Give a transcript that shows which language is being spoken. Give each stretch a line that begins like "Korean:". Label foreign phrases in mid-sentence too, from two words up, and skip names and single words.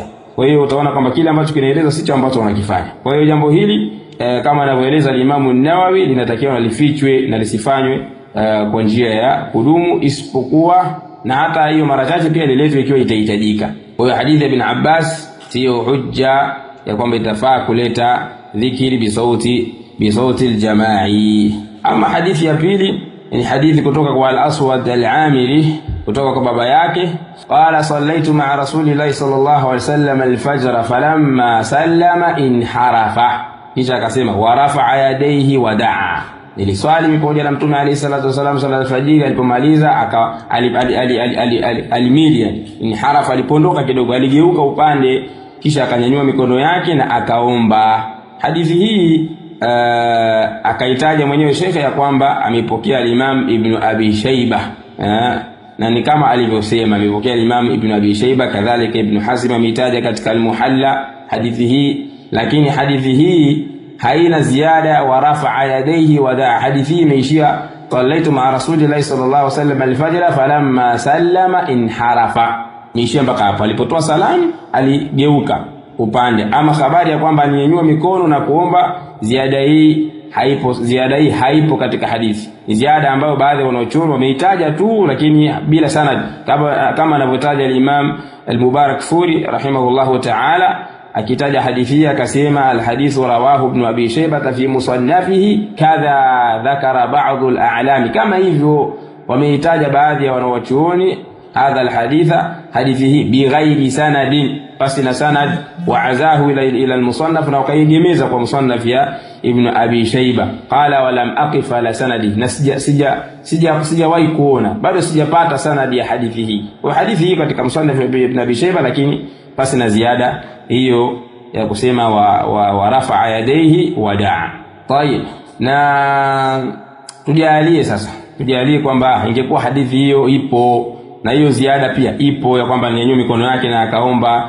Swahili: Kwa hiyo utaona kwamba kile ambacho kinaelezwa sicho ambacho wanakifanya. Kwa hiyo jambo hili kama anavyoeleza Imam an-Nawawi linatakiwa lifichwe na lisifanywe kwa njia ya kudumu, isipokuwa na hata hiyo mara chache pia liletwe ikiwa itahitajika. Kwa hiyo hadithi ya Ibn Abbas sio hujja ya kwamba itafaa kuleta dhikri
Arabic: بصوت الجماعي.
Swahili: Ama hadithi ya pili ni hadithi kutoka kwa al-Aswad al-Amiri kutoka kwa baba yake,
Arabic: قال صليت مع رسول الله صلى الله عليه وسلم الفجر فلما سلم انحرف,
Swahili: kisha akasema
Arabic: ورفع يديه ودعا,
Swahili: niliswali pamoja na Mtume
Arabic: عليه الصلاة والسلام
Swahili: sala al-fajr, alipomaliza alimilia inharafa, alipondoka kidogo, aligeuka upande, kisha akanyanyua mikono yake na akaomba. Hadithi hii akaitaja mwenyewe shekhe ya kwamba amepokea al-Imam Ibn Abi Shayba, na ni kama alivyosema amepokea al-Imam Ibn Abi Shayba, kadhalika Ibn Hazm ameitaja katika al-Muhalla hadithi hii, lakini hadithi hii haina ziada
Arabic: ورفع يديه ودعا.
Swahili: Hadithi hii imeishia
Arabic: صليت مع رسول الله صلى الله عليه وسلم الفجر فلما سلم انحرف,
Swahili: imeishia mpaka hapo, alipotoa salamu aligeuka upande. Ama habari ya kwamba alinyanyua mikono na kuomba, ziada hii haipo katika hadithi. Ni ziada ambayo baadhi wanaochuoni wameitaja tu, lakini bila sanad, kama anavyotaja al-Imam al-Mubarakfuri
Arabic: رحمه الله تعالى,
Swahili: akitaja hadithi akasema
Arabic: الحديث رواه ابن أبي شيبة في مصنفه كذا ذكر بعض الأعلام,
Swahili: kama hivyo wameitaja baadhi ya wanaochuoni
Arabic: هذا الحديث,
Swahili: hadithi hii
Arabic: بغير سند,
Swahili: basi na sanad,
Arabic: وعزاه إلى المصنف,
Swahili: na wakaigemeza kwa musannaf ya Ibn Abi Shayba.
Arabic: قال ولم أقف على سنده,
Swahili: na sijawahi kuona, bado sijapata sanadi ya hadithi hii. Kwa hadithi hii katika musannaf Ibn Abi Shayba, lakini basi na ziada hiyo ya kusema
Arabic: ورفع يديه ودعا.
Swahili: Tayeb, na tujalie kwamba ingekuwa hadithi hiyo ipo na hiyo ziada pia ipo ya kwamba ninyanyua mikono yake na akaomba,